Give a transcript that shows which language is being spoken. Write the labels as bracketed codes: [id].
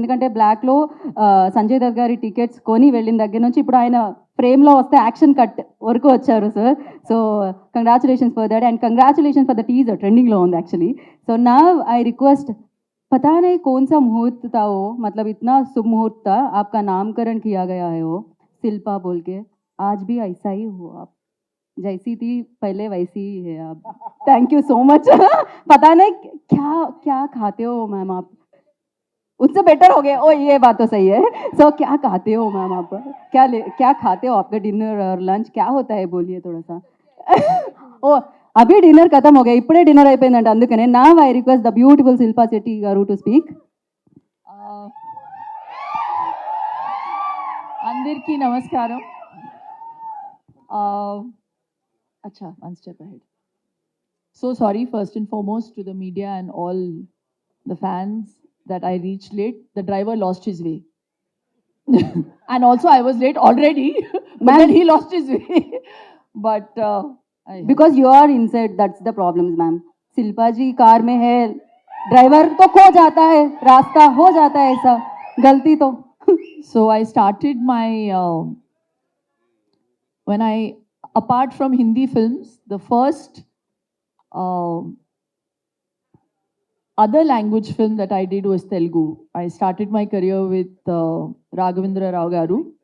[te] ఎందుకంటే బ్లాక్లో సంజయ్ దత్ గారి టికెట్స్ కొని వెళ్ళిన దగ్గర నుంచి ఇప్పుడు ఆయన ఫ్రేమ్లో వస్తే యాక్షన్ కట్ వరకు వచ్చారు sir. [en] so congratulations for that, and congratulations for the teaser, [te] ట్రెండింగ్లో ఉంది [en] Actually. [hi] సో నా आई रिक्वेस्ट, पता नहीं कौन सा मुहूर्त था वो, मतलब इतना शुभ मुहूर्त था, आपका नामकरण किया गया है वो शिल्पा बोल के. आज भी ऐसा ही हो आप, जैसी थी पहले वैसी ही है आप. Thank you so much. पता नहीं क्या क्या खाते हो मैम आप, उससे बेटर हो गए. ओ ये बात तो सही है. सो क्या खाते हो मैम आप, क्या खाते हो, आपका डिनर और लंच क्या होता है, बोलिए थोड़ा सा. ओ अभी डिनर खत्म हो गया, [te] इपड़े डिनर అయిపోయిందంట. అందుకనే నా [en] I request the beautiful Shilpa Shetty గారు to speak. [te] అందరికీ నమస్కారం. [en] अच्छा, one step ahead. So sorry first and foremost to the media and all the fans that I reached late. The driver lost his way. And also I was late already, but then he lost his way. But because you are inside, that's the problems ma'am. [hi] Shilpa ji car में है, driver तो खो जाता है, रास्ता हो जाता है, ऐसा गलती तो. [en] so I started my when I, apart from Hindi films, the first other language film that I did was Telugu. I started my career with Raghavendra Rao Garu,